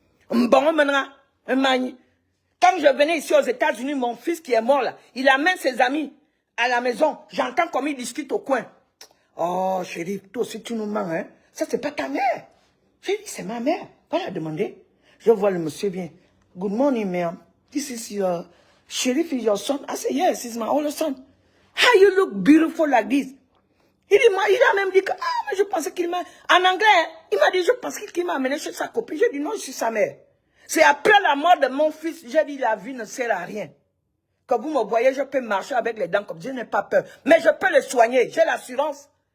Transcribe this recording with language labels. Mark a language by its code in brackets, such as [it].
[fr] Bon, maintenant, quand je venais ici aux États-Unis, mon fils qui est mort là, il amène ses amis à la maison. J'entends comme ils discutent au coin. Oh, chérie, toi aussi tu nous mens, hein. Ça, c'est pas ta mère. J'ai dit, c'est ma mère. Va la demander. Je vois le monsieur bien. [en] Good morning, ma'am. This is your sheriff is your son. I said, yes, it's my older son. How you look beautiful like this? [fr] Il a même dit que, ah, mais je pensais qu'il m'a, en anglais, il m'a dit, je pensais qu'il m'a amené chez sa copine. J'ai dit, non, je suis sa mère. C'est après la mort de mon fils, j'ai dit, la vie ne sert à rien. Quand vous me voyez, je peux marcher avec les dents comme je n'ai pas peur. Mais je peux les soigner, j'ai l'assurance.